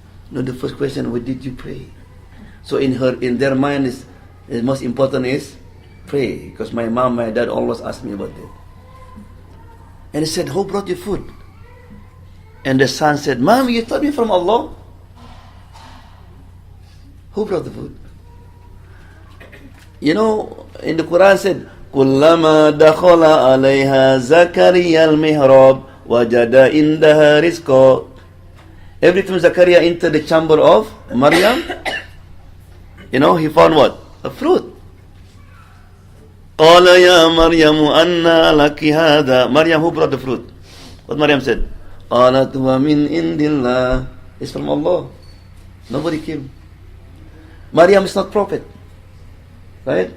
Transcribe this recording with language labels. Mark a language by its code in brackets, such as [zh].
[en] No, the first question was, did you pray? So in their mind, the most important is pray. Because my mom, my dad always asked me about that. And he said, who brought you food? And the son said, Mom, you taught me from Allah. Who brought the food? In the Quran said, [ar] كُلَّمَا دَخَلَ عَلَيْهَا زَكَرِيَّا الْمِهْرَابَ وَجَدَ عِنْدَهَا رِزْقًا. [en] Every time Zakaria entered the chamber of Maryam, he found what? A fruit. [ar] قال يا مريم أنى لك هذا. [en] Maryam, who brought the fruit? What Maryam said? [ar] قالت ومن عند الله. [en] It's from Allah. Nobody came. Maryam is not prophet. Right?